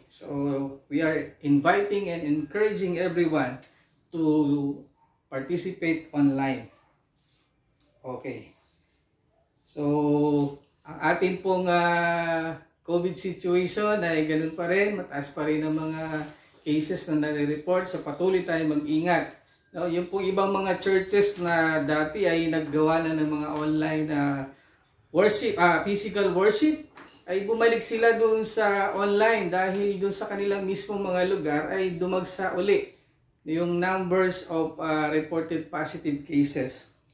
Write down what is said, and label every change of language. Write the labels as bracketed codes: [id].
[en] So we are inviting and encouraging everyone to participate online. Okay. [tl] So ang ating pong COVID situation ay ganun pa rin, mataas pa rin ang mga cases na nare-report, so patuloy tayong mag-ingat. No, yung pong ibang mga churches na dati ay naggawa na ng mga online worship, physical worship, ay bumalik sila doon sa online dahil doon sa kanilang mismong mga lugar ay dumagsa uli [en] yung numbers of reported positive cases.